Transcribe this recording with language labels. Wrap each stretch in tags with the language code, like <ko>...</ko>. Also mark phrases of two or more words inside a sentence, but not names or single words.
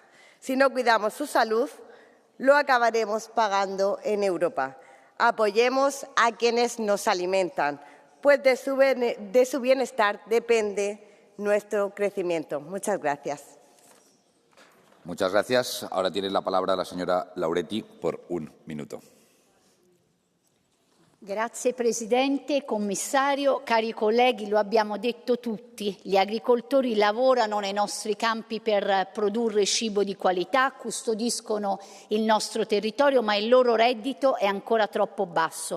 <es>Si no cuidamos su salud, lo acabaremos pagando en Europa. Apoyemos a quienes nos alimentan, pues de su bienestar depende nuestro crecimiento. Muchas gracias. Muchas gracias. Ahora tiene la palabra la señora Lauretti por 1 minuto.</es> <it>Grazie Presidente, Commissario, cari colleghi, lo abbiamo detto tutti, gli agricoltori lavorano nei nostri campi per produrre cibo di qualità, custodiscono il nostro territorio, ma il loro reddito è ancora troppo basso.</it>